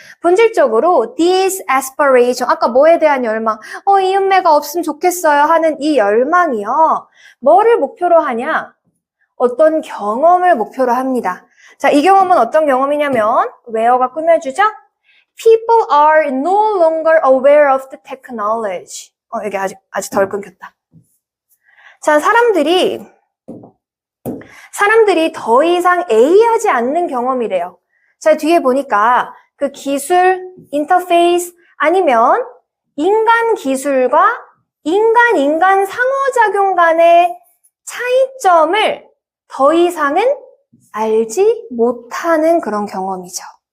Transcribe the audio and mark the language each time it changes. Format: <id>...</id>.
<ko>본질적으로</ko> <en>this aspiration,</en> <ko>아까 뭐에 대한 열망, 이음매가 없으면 좋겠어요 하는 이 열망이요. 뭐를 목표로 하냐? 어떤 경험을 목표로 합니다. 자, 이 경험은 어떤 경험이냐면 where가 꾸며주죠?</ko> <en>People are no longer aware of the technology.</en> <ko>이게 아직 덜 끊겼다. 자, 사람들이 더 이상 A하지 않는 경험이래요. 자, 뒤에 보니까 그 기술, 인터페이스 아니면 인간 기술과 인간 상호작용 간의 차이점을 더 이상은 알지 못하는 그런 경험이죠.</ko>